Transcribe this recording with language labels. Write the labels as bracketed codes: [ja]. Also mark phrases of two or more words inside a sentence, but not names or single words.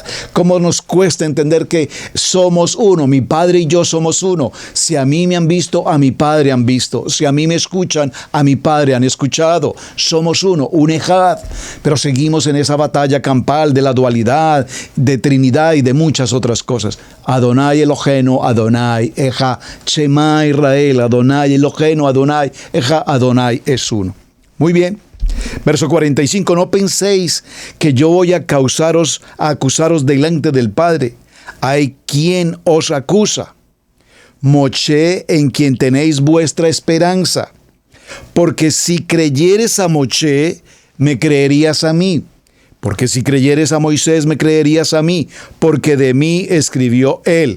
[es] ¿Cómo nos cuesta entender que somos uno? Mi Padre y yo somos uno. Si a mí me han visto, a mi Padre han visto. Si a mí me escuchan, a mi Padre han escuchado. Somos uno, un Ejad. Pero seguimos en esa batalla campal de la dualidad, de Trinidad y de muchas otras cosas. [he] אדוני אלוהינו, אדוני אחד. שמע ישראל, אדוני אלוהינו, אדוני אחד. [es] Adonai es uno. Muy bien. Verso 45, no penséis que yo voy a acusaros delante del Padre. Hay quien os acusa, Moshe, en quien tenéis vuestra esperanza. Porque si creyeres a Moshe, me creerías a mí, Porque si creyeres a Moisés, me creerías a mí, porque de mí escribió él.